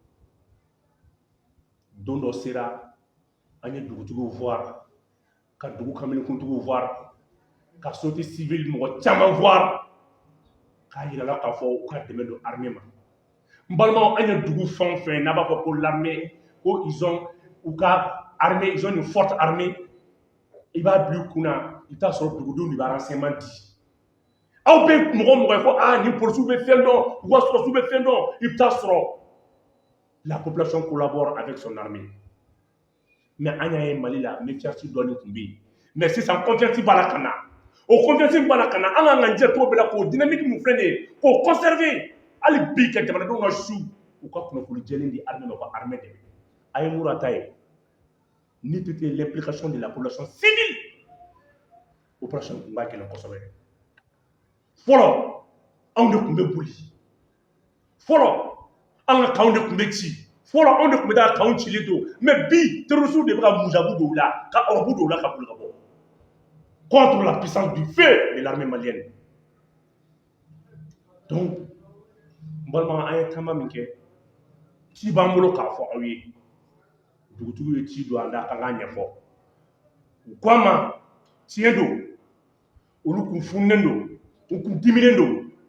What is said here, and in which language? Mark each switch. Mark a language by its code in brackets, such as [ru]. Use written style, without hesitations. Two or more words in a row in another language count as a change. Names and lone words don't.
[bm] don dɔ sera an ye dugutigiw voir ka dugu kamilenkuntigiw voir ka [fr] société civile [bm] mɔgɔ caman voir k'a yirala k'a fɔ u ka dɛmɛ don armée ma n balimaw an ye dugu fɛn o fɛn n'a b'a fɔ ko l'armée ko [fr] ils ont [bm] u ka armée [fr] ils ont une forte armée [bm] i b'a bila i kunna i t'a sɔrɔ dugudenw de bɛ renseignement di aw bɛ mɔgɔ mɔgɔ ye ko ni policiers bɛ fɛn dɔn u ka sɔrɔsiw bɛ fɛn dɔn i bɛ taa sɔrɔ [fr] la population collabore avec son armée mais [bm] an y'a ye Mali la méfiance dɔɔni tun bɛ yen mais sisan confiance b'a la ka na o confiance b'a la ka na an kan ka jɛ cogo bɛɛ la k'o dynamique mun filɛ nin ye k'o conserver hali bi ka jamanadenw ka su u ka kunnafoni jɛlen di armée ma u ka armée dɛmɛ a ye mura ta ye ni [fr] peut être l'implication de la population civile [bm] opération tun b'a gɛlɛn kosɛbɛ fɔlɔ anw de tun bɛ boli fɔlɔ an ka kanw de tun bɛ ci fɔlɔ anw de tun bɛ taa kanw cilen to mais bi terroristes de bɛ ka musabu don u la ka ɔrɔbu don u la ka boli ka bɔ [fr] contre la puissance du feu de l'armée malienne [bm] donc n balima an ye taama min kɛ ci b'an bolo k'a fɔ aw ye dugutigiw ye ci don an da kan k'a ɲɛfɔ u ko an ma tiɲɛ don olu kun fununen don u kun diminen don